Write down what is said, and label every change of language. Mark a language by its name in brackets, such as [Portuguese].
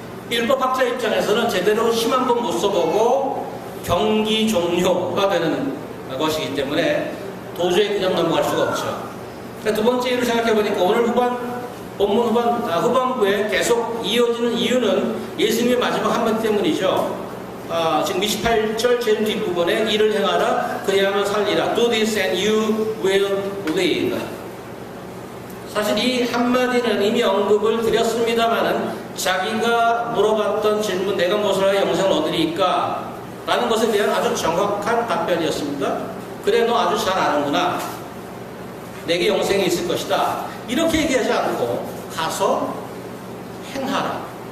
[Korean] 율법학자 입장에서는 제대로 심한 건 못 써보고 경기 종료가 되는 것이기 때문에 도저히 그냥 넘어갈 수가 없죠. 두 번째 이유를 생각해보니까 오늘 본문 후반부에 계속 이어지는 이유는 예수님의 마지막 한마디 때문이죠. 지금 28절 제일 뒷부분에 이를 행하라 그리하면 살리라. [English] Do this and you will live. [Korean] 사실 이 한마디는 이미 언급을 드렸습니다마는 자기가 물어봤던 질문 내가 무엇을 하여 영생을 얻으리까? 라는 것에 대한 아주 정확한 답변이었습니다. 그래 너 아주 잘 아는구나. 내게 영생이 있을 것이다. 이렇게 얘기하지 않고 가서 행하라.